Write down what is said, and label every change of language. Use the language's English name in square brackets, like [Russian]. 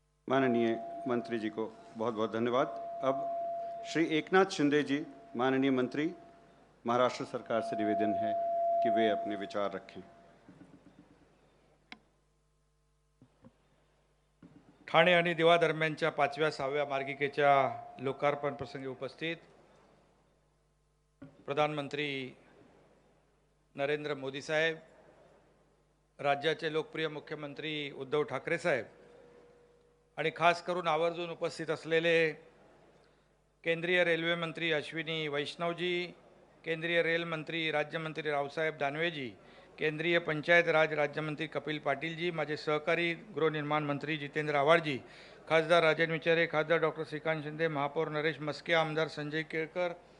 [Hindi] माननीय मंत्री जी को बहुत बहुत धन्यवाद. अब श्री एकनाथ शिंदे जी, माननीय मंत्री, महाराष्ट्र सरकार से निवेदन है कि वे अपने विचार रखें. [Marathi] ठाणे आणि दिवा दरम्यानच्या 5व्या-6व्या मार्गिकेच्या लोकार्पण प्रसंगी उपस्थित प्रधानमंत्री नरेंद्र मोदी साहेब, राज्याचे लोकप्रिय मुख्यमंत्री उद्धव ठाकरे साहेब आणि खास करून आवर्जून उपस्थित असलेले केंद्रीय रेल्वे मंत्री अश्विनी वैष्णवजी, केंद्रीय रेल मंत्री राज्यमंत्री रावसाहेब दानवेजी, केंद्रीय पंचायत राज राज्यमंत्री कपिल पाटीलजी, माझे सहकारी गृहनिर्माण मंत्री जितेंद्र आव्हाडजी, खासदार राजन विचारे, खासदार डॉक्टर श्रीकांत शिंदे, महापौर नरेश मस्के, आमदार संजय केळकर,